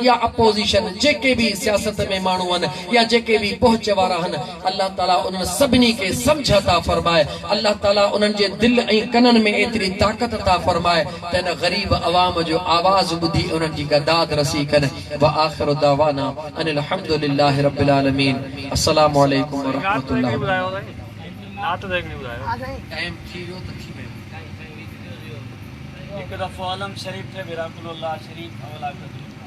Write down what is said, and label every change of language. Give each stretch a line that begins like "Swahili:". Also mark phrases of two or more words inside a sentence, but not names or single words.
Sindhi: या अपोज़िशन जेके बि सियासत में माण्हू आहिनि या जेके बि पहुच वारा आहिनि अल्लाह ताला उन्हनि सभिनी खे सम्झ अता फरमाए अल्लाह ताला उन्हनि जे दिलि ऐं कननि में एतिरी ताक़त अता फरमाए त हिन ग़रीब अवाम जो आवाज़ बुद्धि उन्हनि जी गदाद रसी कनि
Arabic: وآخر دعوانا أن الحمد لله رب العالمين السلام عليكم ورحمة الله
Sindhi: टाइम थी वियो त थी वियो हिकु दफ़ो आलम शरीफ ते विराकुल्लाह शरीफ हवाला